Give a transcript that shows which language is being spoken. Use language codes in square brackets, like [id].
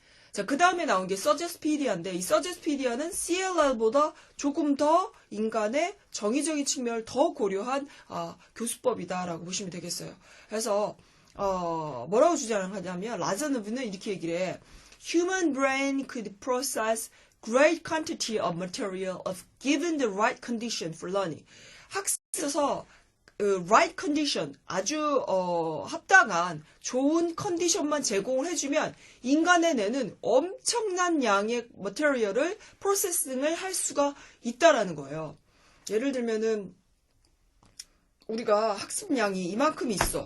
[ko] 자, 그 다음에 나온 게 서제스피디아인데 이 서제스피디아는 CLL보다 조금 더 인간의 정의적인 측면을 더 고려한 교수법이다라고 보시면 되겠어요. 그래서 뭐라고 주장하냐면 라자노브는 이렇게 얘기를 해. [en] Human brain could process great quantity of material of given the right condition for learning. [ko] 학습에서 right condition, 아주 합당한 좋은 컨디션만 제공을 해주면 인간의 뇌는 엄청난 양의 material을 프로세싱을 할 수가 있다라는 거예요. 예를 들면은 우리가 학습량이 이만큼이 있어.